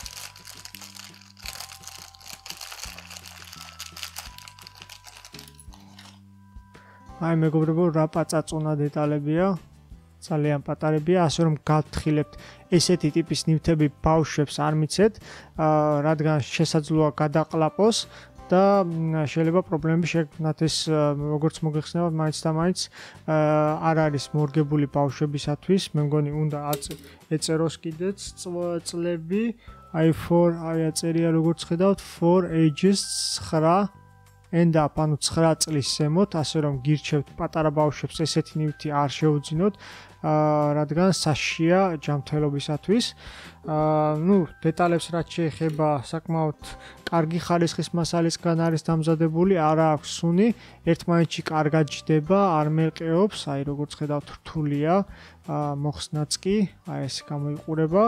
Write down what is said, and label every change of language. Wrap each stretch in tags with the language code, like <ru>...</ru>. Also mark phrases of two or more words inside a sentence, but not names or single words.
<ka>აი მეგობრებო, რა პაწაწონა დეტალებია, ძალიან პატარებია, ასე რომ გავთხილებთ ესეთი ტიპის ნივთები ბავშვებს არ მიცეთ, რადგან შესაძლოა გადაყლაპოს და შეიძლება პრობლემები შექმნათ. ეს როგორც მოგეხსენებათ, მაინც და მაინც არ არის მორგებული ბავშვებისათვის. მე მგონი უნდა ეწეროს კიდეც წლები, აი აწერია როგორც ხედავთ</ka> <en>4 ages 9 end up,</en> <ka>ანუ 9 წლის ზემოთ, ასე რომ გირჩევთ პატარა ბავშვებს ესეთი ნივთი არ შეუძინოთ, რადგან საშიშია ჯანმრთელობისათვის. ნუ დეტალებს რაც შეეხება, საკმაოდ კარგი ხარისხის მასალისგან არის დამზადებული, არა აქვს სუნი, ერთმანეთში კარგად ჯდება, არ მერყეობს, აი როგორც ხედავთ რთულია, მოხსნაც კი, აი ეს გამოიყურება.</ka>